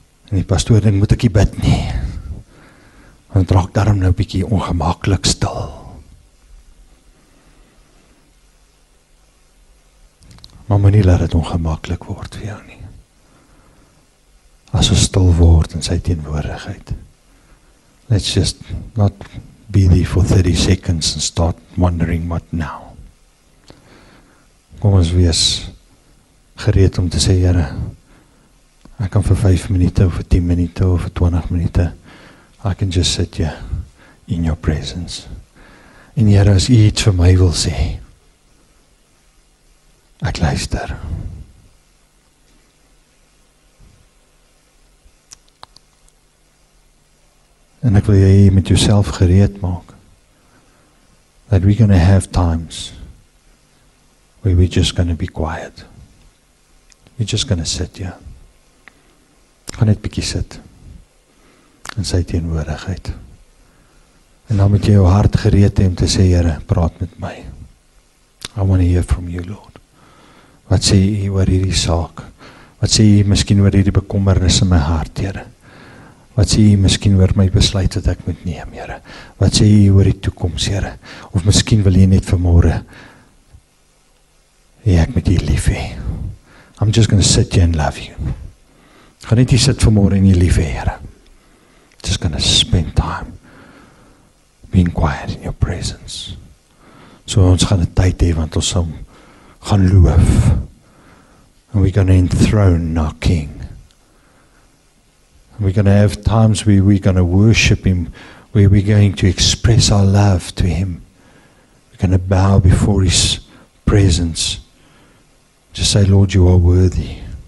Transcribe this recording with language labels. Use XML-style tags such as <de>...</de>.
<af>En die pastoor dink, moet ek nie bid nie. Want het raak daarom nou bietjie ongemaklik stil. Maar moet nie laat dit ongemaklik word vir jou nie. As ons stil word in sy teenwoordigheid.</af> <en>Let's just not be there for 30 seconds and start wondering what now.</en> <af>Kom ons wees gereed om te sê, Here, ek kan vir 5 minute, of vir 10 minute, of vir 20 minute,</af> <en>I can just sit here in your presence.</en> <af>En Here, as U iets vir my wil sê, ek luister. En ek wil jy met jouself gereed maak.</af> <en>That we're going to have times where we're just going to be quiet. We're just going to sit here.</en> <af>Gaan net bietjie sit in sy teenwoordigheid. En dan moet jy jou hart gereed hê om te sê, Here, praat met my.</af> <en>I want to hear from you, Lord.</en> <af>Wat sê U oor hierdie saak? Wat sê U miskien oor hierdie bekommernis in my hart, Here? Wat sê U miskien oor my besluit wat ek moet neem, Here? Wat sê U oor die toekoms, Here? Of miskien wil U net vanmôre ek moet U lief hê.</af> <en>I'm just going to sit here and love you.</en> <af>Gaan net hier sit vanmôre en U lief hê, Here.</af> <en>Just going to spend time being quiet in your presence.</en> <af>So ons gaan 'n tyd hê want ons gaan loof.</af> <en>And we're going to enthrone our King. We're going to have times where we're going to worship Him, where we're going to express our love to Him. We're going to bow before His presence. Just say, Lord, you are worthy.</en>